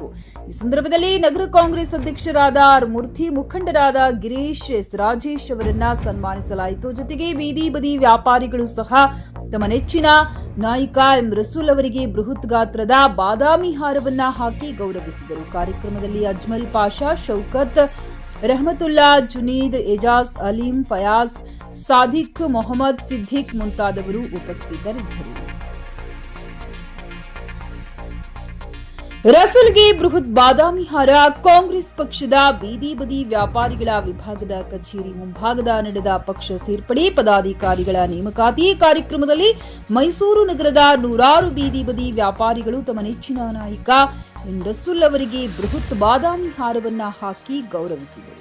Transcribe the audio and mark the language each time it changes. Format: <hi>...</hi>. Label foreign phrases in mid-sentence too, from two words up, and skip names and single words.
<kn>ಈ ಸಂದರ್ಭದಲ್ಲಿ ನಗರ ಕಾಂಗ್ರೆಸ್ ಅಧ್ಯಕ್ಷರಾದ ಆರ್ ಮೂರ್ತಿ, ಮುಖಂಡರಾದ ಗಿರೀಶ್ ಎಸ್ ರಾಜೇಶ್ ಅವರನ್ನ ಸನ್ಮಾನಿಸಲಾಯಿತು. ಜೊತೆಗೆ ಬೀದಿ ಬದಿ ವ್ಯಾಪಾರಿಗಳು ಸಹ ತಮ್ಮ ನೆಚ್ಚಿನ ನಾಯಕ ಎಂ ರಸೂಲ್ ಅವರಿಗೆ ಬೃಹತ್ ಗಾತ್ರದ ಬಾದಾಮಿ ಹಾರವನ್ನ ಹಾಕಿ ಗೌರವಿಸಿದರು. ಕಾರ್ಯಕ್ರಮದಲ್ಲಿ ಅಜ್ಮಲ್ ಪಾಷಾ, ಶೌಕತ್, रहमतुल्ला, जुनीद, एजाज, अलीम, फयाज, सादिक, मोहम्मद सिद्दीक ಮುಂತಾದವರು ಉಪಸ್ಥಿತರಿದ್ದರು. ರಸೂಲ್ಗೆ ಬೃಹತ್ ಬಾದಾಮಿ ಹಾರ. ಕಾಂಗ್ರೆಸ್ ಪಕ್ಷದ ಬೀದಿ ಬದಿ ವ್ಯಾಪಾರಿಗಳ ವಿಭಾಗದ ಕಚೇರಿ ಮುಂಭಾಗದ ನಡೆದ ಪಕ್ಷ ಸೇರ್ಪಡೆ ಪದಾಧಿಕಾರಿಗಳ ನೇಮಕಾತಿ ಕಾರ್ಯಕ್ರಮದಲ್ಲಿ ಮೈಸೂರು ನಗರದ 100 ಬೀದಿ ಬದಿ ವ್ಯಾಪಾರಿಗಳು ತಮ್ಮ ನೆಚ್ಚಿನ ನಾಯಕ ಎಂ ರಸೂಲ್ ಅವರಿಗೆ ಬೃಹತ್ ಬಾದಾಮಿ ಹಾರವನ್ನ ಹಾಕಿ ಗೌರವಿಸಿದರು.</kn>